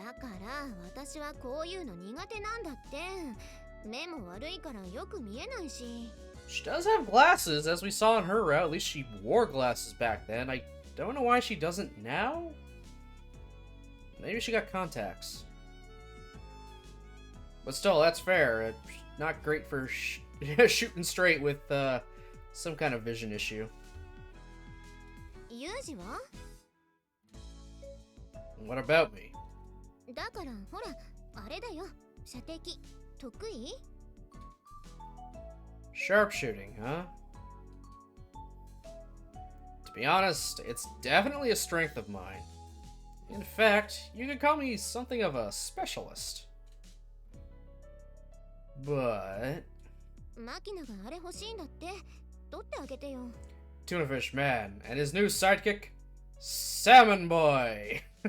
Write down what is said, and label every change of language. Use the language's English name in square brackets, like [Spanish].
[Japanese] だから私はこういうの苦手なんだって。目も悪いからよく見えないし。 [English] She does have glasses, as we saw in her route. At least she wore glasses back then. I don't know why she doesn't now. Maybe she got contacts. But still, that's fair. Not great for shooting straight with some kind of vision issue. [Japanese] ユージは？ [English] What about me? [Japanese] だからほらあれだよ、射的得意？ [English] Sharpshooting, huh? To be honest, it's definitely a strength of mine. In fact, you could call me something of a specialist. But... [Japanese] マキナがあれ欲しいんだって。取ってあげてよ。 [English] Tunafish Man and his new sidekick, Salmon Boy!